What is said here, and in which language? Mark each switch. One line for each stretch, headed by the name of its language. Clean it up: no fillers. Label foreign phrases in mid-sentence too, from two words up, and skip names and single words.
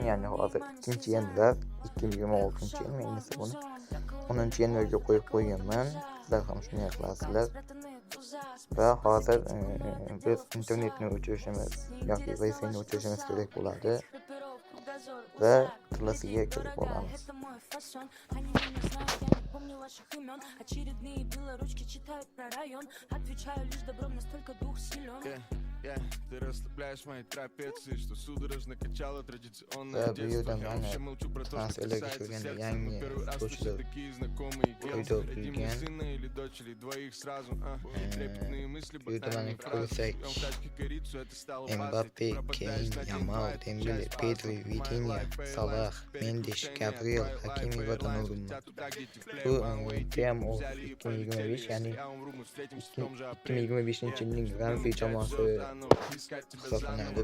Uzbek: Ya'ni hozir 2-yanvar 2026-yil, men esa buni 10-yanvarga qo'yib qo'yganman. Sizlar ham shunday qilasizlar. Va hozir biz internetni o'chirishimiz yoki Wi-Fi'ni o'chirishimiz kerak bo'ladi. Va klasiga kirib olamiz.
Russian: Помню ваших имен, очередные белоручки читают про район. Отвечаю лишь добром, настолько дух силен. Ты расслабляешь мои трапеции, что судорожно качало традиционное детство. Я вообще молчу про то, что касается сердца. Мы первый раз слышали такие знакомые гелсы. Родим мы сына или дочь, или двоих сразу. Трепетные мысли, банальные фразы. Пьем в тачке корицу, это стало
Uzbek: Mbappe, Kane, Yamal, Dembele, Pedri, Vitinha, Salah, Mendes, Gabriel, Hakimi va Donnarumma. Bu PMO 2025, ya'ni 2025-yilning ramziy jamoasi hisoblanadi.